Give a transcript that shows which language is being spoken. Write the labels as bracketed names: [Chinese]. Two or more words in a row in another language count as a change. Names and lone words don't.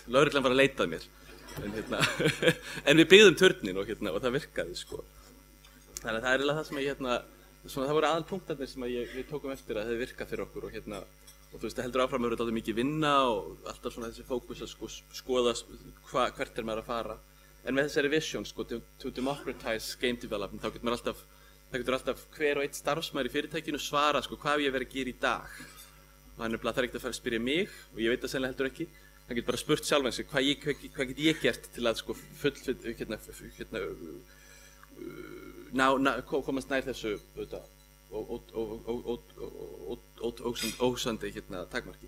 [Icelandic] Lögreglan var að leita að mér. En við byggðum turninn og það virkaði, sko. Þannig að það það sem það voru aðalpunktarnir sem við tókum eftir að það virkað fyrir okkur og þú veist, það heldur áfram að vera dálítið mikið vinna og alltaf svona þessi fókus að skoða hvert maður að fara. En með þessari vision, sko, [English] to democratize game development, [Icelandic] þá getur alltaf hver og einn starfsmaður í fyrirtækinu svara, sko, hvað ég verið að gera í dag. Og hann það ekkert að fara að spyrja mig, og ég veit það sennilega heldur ekki. Hann getur bara spurt sjálfan sig, hvað get ég gert til að, sko, komast nær þessu, ósandi, takmarki.